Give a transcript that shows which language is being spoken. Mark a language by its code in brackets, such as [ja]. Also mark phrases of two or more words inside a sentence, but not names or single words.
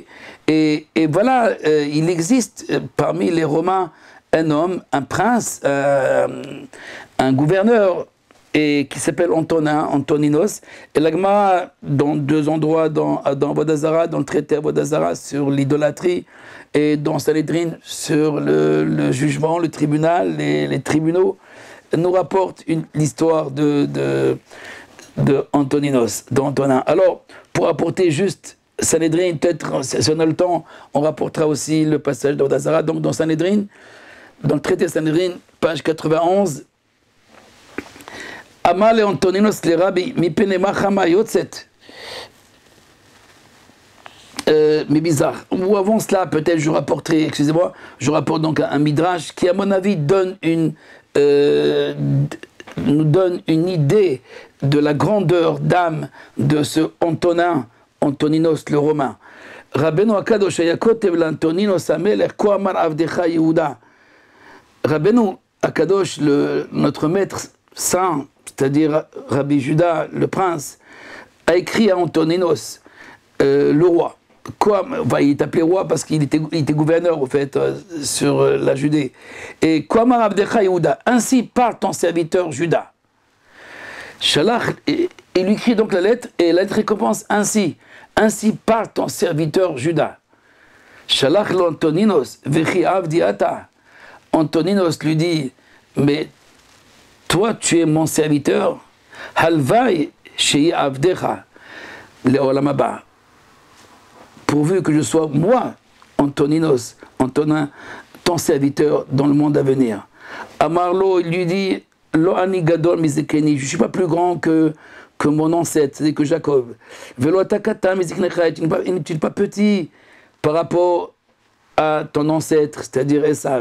[fr] et voilà, il existe parmi les Romains un homme, un prince, un gouverneur, et qui s'appelle Antoninos, et la Gemara, dans deux endroits, dans Vodazara, dans le traité à Vodazara sur l'idolâtrie, et dans Sanhedrin sur le jugement, le tribunal, les tribunaux, nous rapporte l'histoire de Antoninos, d'Antonin. Alors, pour apporter juste Sanhedrin, peut-être, si on a le temps, on rapportera aussi le passage de Vodazara, donc dans Sanhedrin, dans le traité Sanhedrin, page 91, Amal et Antoninos les rabbi, [he] מפני מה חמה יוצאת. [fr] Mais bizarre. Ou avant cela, peut-être je rapporterai, excusez-moi, je rapporte donc un midrash qui, à mon avis, nous donne une idée de la grandeur d'âme de ce Antoninos le Romain. [he] רבינו הקדוש היה כותב לאנטונינוס המלך כה אמר עבדך יהודה. רבינו הקדוש, [fr] notre maître saint, c'est-à-dire Rabbi Juda, le prince, a écrit à Antoninos, le roi. Enfin, il est appelé roi parce qu'il était gouverneur, au fait, sur la Judée. [he] Et כה אמר עבדך יהודה, [fr] ainsi parle ton serviteur Juda. Shalach, il lui écrit donc la lettre, et la lettre récompense ainsi parle ton serviteur Juda. [he] שלח לאנטונינוס וכי עבדי אתה. [fr] Antoninos lui dit, mais toi, tu es mon serviteur. [he] הלוואי שאהיה עבדך לעולם הבא. [fr] Pourvu que je sois, moi, Antoninos, Antonin, ton serviteur dans le monde à venir. Amarlo, il lui dit, [he] Lo ani gadol mizekeni, [fr] je ne suis pas plus grand que mon ancêtre, c'est-à-dire que Jacob. [he] Velo atakata mizeknecha, [fr] tu n'es pas petit par rapport à ton ancêtre, c'est-à-dire Esav.